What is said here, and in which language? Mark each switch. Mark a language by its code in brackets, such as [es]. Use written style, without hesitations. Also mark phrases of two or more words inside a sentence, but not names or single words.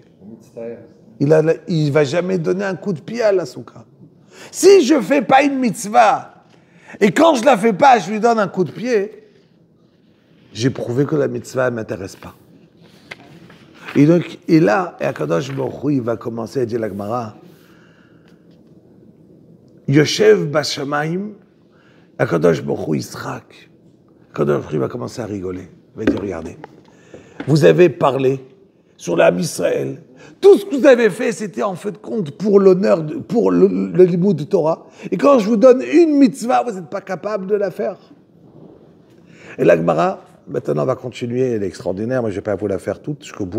[fr] Il ne va jamais donner un coup de pied à la souka. Si je ne fais pas une mitzvah, et quand je ne la fais pas, je lui donne un coup de pied, j'ai prouvé que la mitzvah ne m'intéresse pas. Et donc, et là, Akadosh Baruch Hu, il va commencer à dire la Gemara, [he] יושב בשמים, הקדוש ברוך הוא ישחק. הקדוש ברוך הוא [fr] va commencer à rigoler. Il va dire, regardez, vous avez parlé sur l'âme Israël. Tout ce que vous avez fait, c'était en fait de compte pour l'honneur, pour le limud de Torah. Et quand je vous donne une mitzvah, vous n'êtes pas capable de la faire. Et la Gemara, maintenant, va continuer, elle est extraordinaire, mais je ne vais pas vous la faire toute jusqu'au bout.